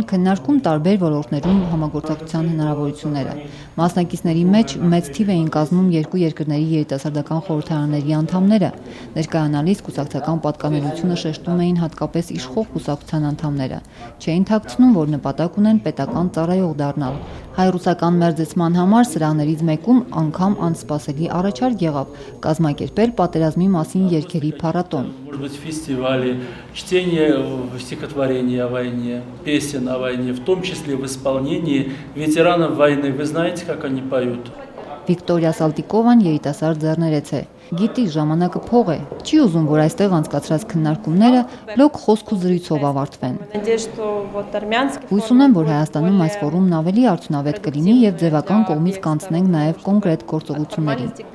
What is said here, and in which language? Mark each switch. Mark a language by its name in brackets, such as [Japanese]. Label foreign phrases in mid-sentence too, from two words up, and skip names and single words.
[Armenian] քննարկում տարբեր ոլորտներում համագործակցության հնարավորությունները։ Մասնակիցների մեջ մեծ թիվ էին կազմում երկու երկրների երիտասարդական խորհրդարանների անդամները։ Ներկայանալիս կուսակցական պատկանելությունը շեշտում էին հատկապես իշխող կուսակցության անդամները։ Չէին թաքցնում, որ նպատակ ունեն պետական ծառայող դառնալ։ Հայ-ռուսական մերձեցման համար սրահներից մեկում անգամ անսպասելի առաջարկ եղավ կազմակերպել պատերազմի մասին երգերի փառատոն։ [Russian] Фестивали чтения стихотворений о войне, песен о войне, в том числе в исполнении ветеранов войны. Вы знаете, как они поют? [Armenian] Վիկտորիա Սալտիկովան երիտասարդ ձեռներեց է։ Գիտի ժամանակը փող է, չի ուզում, որ այստեղ անցկացրած քննարկումները լոկ խոսք ու զրույցով ավարտվեն։ Հույս ունեմ, որ Հայաստանում այս ֆորումն ավելի արդյունավետ կլինի եւ ձևական կողմից կանցնենք նաեւ կոնկրետ գործողությունների։